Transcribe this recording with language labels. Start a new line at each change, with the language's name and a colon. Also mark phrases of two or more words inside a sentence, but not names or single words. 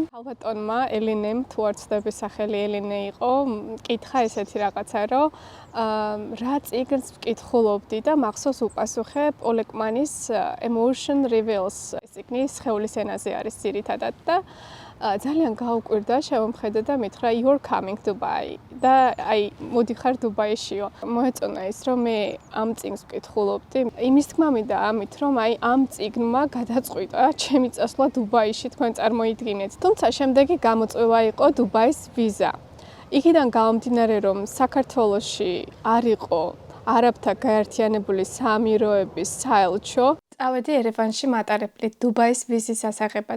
Georgian: ალბათონმა ელინემ, თუ არ ვცდები სახელი ელინე იყო, მკითხა ესეთი რაღაცა, რომ რა წიგნს ვკითხულობდი და მახსოვს უპასუხე პოლ ეკმანის Emotion Reveals. ეს წიგნი სხეულის ენაზე არის ძირითადად და ძალიან გაუკვირდა, შემომხედა და მითხრა
English: you're coming Dubai
Georgian: და აი მოდიხარ დუბაიშიო. მოეწონა ის, რომ მე ამ წიგნს ვკითხულობდი. იმის თქმა მინდა ამით, რომ აი ამ წიგნმა გადაწყვიტა ჩემი წასვლა დუბაიში, თქვენ წარმოიდგინეთ. თუმცა შემდეგი გამოწვევა იყო დუბაის ვიზა. იქიდან გამომდინარე, რომ საქართველოში არ იყო არაბთა გაერთიანებული საამიროების საელჩო, წავედი ერევანში მატარებლით დუბაის ვიზის ასაღებად.